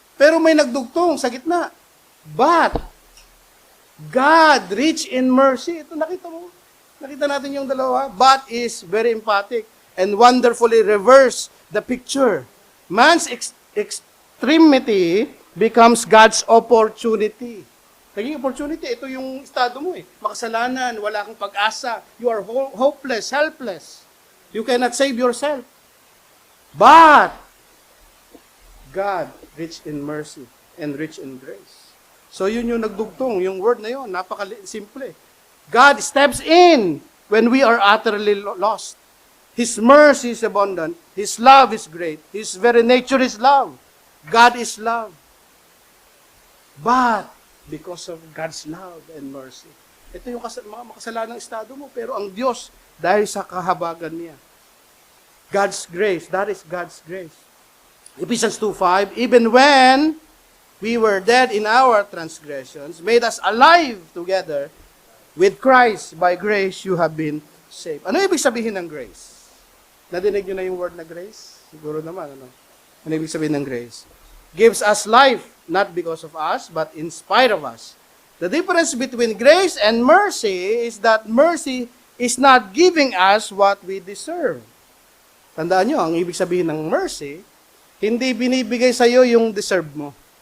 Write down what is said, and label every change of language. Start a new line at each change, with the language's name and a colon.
Filipino: Pero may nagdugtong sa gitna.
English: But, God, rich in mercy.
Filipino: Ito nakita mo. Nakita natin yung dalawa.
English: But is very emphatic and wonderfully reverse the picture. Man's extremity becomes God's opportunity.
Filipino: Naging opportunity, ito yung estado mo eh. Makasalanan, wala kang pag-asa.
English: You are hopeless, helpless. You cannot save yourself. But, God, rich in mercy and rich in grace.
Filipino: So yun yung nagdugtong, yung word na yun, napaka-simple.
English: God steps in when we are utterly lost. His mercy is abundant. His love is great. His very nature is love. God is love. But, because of God's love and mercy,
Filipino: ito yung mga makasalanang estado mo, pero ang Diyos, dahil sa kahabagan niya.
English: God's grace, that is God's grace. Ephesians 2:5, even when we were dead in our transgressions, made us alive together with Christ. By grace you have been saved.
Filipino: Ano ibig sabihin ng grace? Nadinig nyo na yung word na grace? Siguro naman, ano? Ano ibig sabihin ng grace?
English: Gives us life, not because of us, but in spite of us. The difference between grace and mercy is that mercy is not giving us what we deserve.
Filipino: Tandaan nyo, ang ibig sabihin ng mercy, hindi binibigay sa iyo yung deserve mo.